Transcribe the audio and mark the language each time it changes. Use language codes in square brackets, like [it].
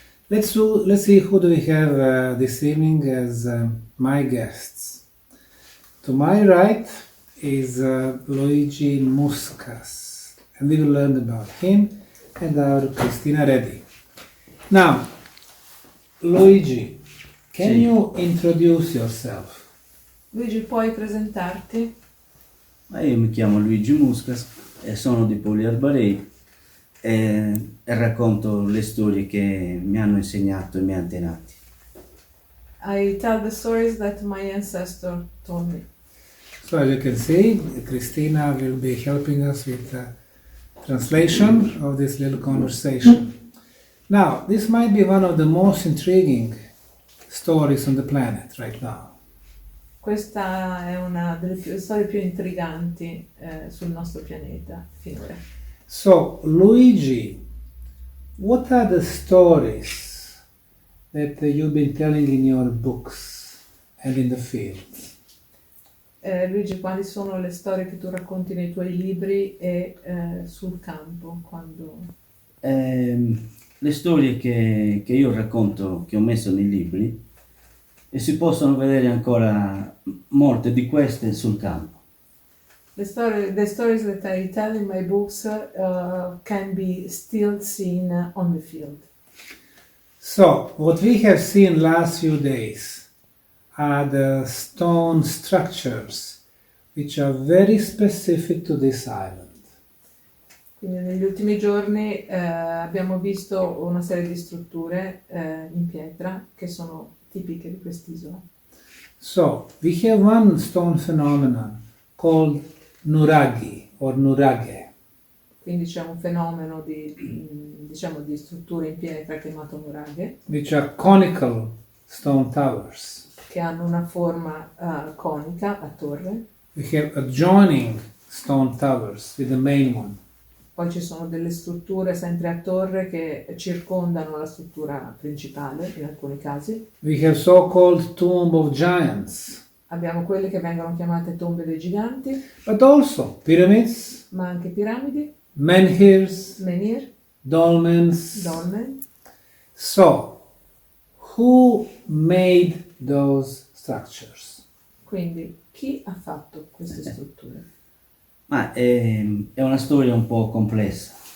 [en] Let's see who do we have this evening as my guests. To my right is Luigi Muscas, and we will learn about him and our Cristina Reddy. Now, Luigi, can you introduce yourself? [it] Luigi, puoi presentarti? Ma io mi chiamo Luigi Muscas e sono di Pauli Arbarei e racconto le storie che mi hanno insegnato i miei antenati. [en] I tell the stories that my ancestor told me. So as you can see, Cristina will be helping us with the translation of this little conversation. Now, this might be one of the most intriguing stories on the planet right now. [it] Questa è una delle storie più intriganti sul nostro pianeta finora. [en] So, Luigi, what are the stories that you've been telling in your books and in the field? [it] Luigi, quali sono le storie che tu racconti nei tuoi libri e sul campo? Le storie che io racconto, che ho messo nei libri, e si possono vedere ancora molte di queste sul campo. [en] The stories that I tell in my books can be still seen on the field. So, what we have seen last few days are the stone structures which are very specific to this island. [it] Quindi negli ultimi giorni abbiamo visto una serie di strutture in pietra che sono tipiche di quest'isola. [en] So, we have one stone phenomenon called Nuraghi or Nuraghe. [it] Quindi c'è un fenomeno di strutture in pietra chiamato nuraghe, [en] Which are conical stone towers. [it] che hanno una forma conica a torre. [en] We have adjoining stone towers with the main one. [it] Poi ci sono delle strutture sempre a torre che circondano la struttura principale in alcuni casi. [en] We have so-called tomb of giants, [it] Abbiamo quelle che vengono chiamate tombe dei giganti, [en] but also pyramids, [it] ma anche piramidi, [en] menhirs, [it] menhir, [en] dolmens. [it] dolmen. [en] So, who made those structures? [it] Quindi chi ha fatto queste strutture? Ma è una storia un po' complessa.